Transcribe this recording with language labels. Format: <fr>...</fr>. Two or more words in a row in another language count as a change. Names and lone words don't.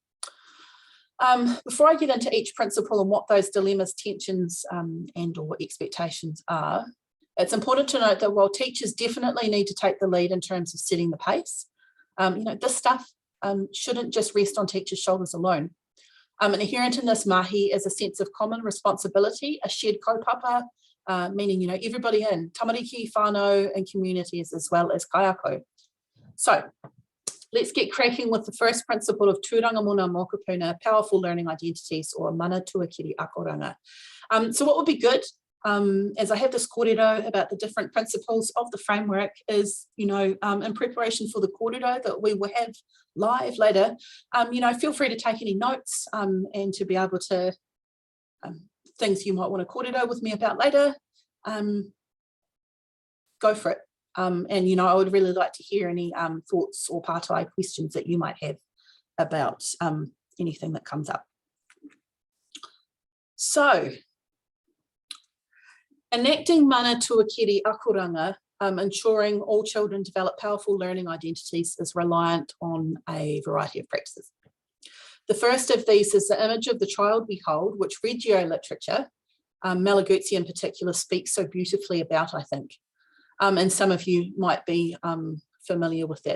<en>Before I get into each principle and what those dilemmas, tensions, and or expectations are, it's important to note that while teachers definitely need to take the lead in terms of setting the pace, this stuff shouldn't just rest on teachers' shoulders alone. Inherent in this mahi is a sense of common responsibility, a shared kaupapa, meaning, everybody in</en> <mi>tamariki, whānau,</mi> <en>and communities, as well as kaiako. So let's get cracking with the first principle of Tūranga Mōna Mokopuna, powerful learning identities, or</en> <mi>mana tuakiri akoranga.</mi> <en>So what would be good, as I have this kōrero about the different principles of the framework, is, in preparation for the kōrero that we will have live later, feel free to take any notes and to be able to, things you might want to kōrero with me about later, go for it. And, I would really like to hear any thoughts or pārtai questions that you might have about anything that comes up. So, enacting</en> <mi>mana tuakiri akoranga,</mi> <en>ensuring all children develop powerful learning identities, is reliant on a variety of practices. The first of these is the image of the child we hold, which Reggio literature, Malaguzzi in particular, speaks so beautifully about, I think. And some of you might be familiar with that.</en>